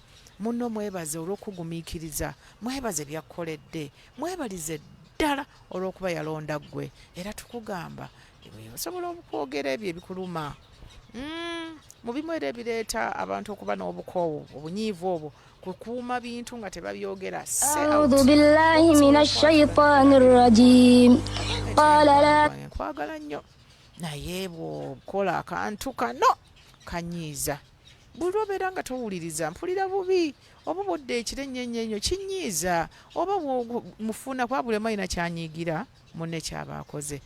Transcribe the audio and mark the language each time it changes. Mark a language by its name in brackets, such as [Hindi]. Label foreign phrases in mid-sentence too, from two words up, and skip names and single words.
[Ganda] Munno mwebaze olw'okugumiikiriza, mwebaze byakkoledde, mwebalize ddala olw'okuba yalonda ggwe. Era tukugamba osobola okwogera ebyo ebikuluma. Mu bimu era ebireeta abantu okuba n'obukoowu, obunyiivu obwo, kukuuma bintu nga tebabyogera. [Arabic] أعوذ بالله من الشيطان الرجيم. [Ganda] Nkwagala nnyo naye bw'okola akantu kano kanyiiza. Buli lw'obeera nga towuliriza mpulira bubi, oba budde ekiro ennyo kinyiiza, oba mufuna kwabulemu alina kyanyiigira munne kyaba akoze.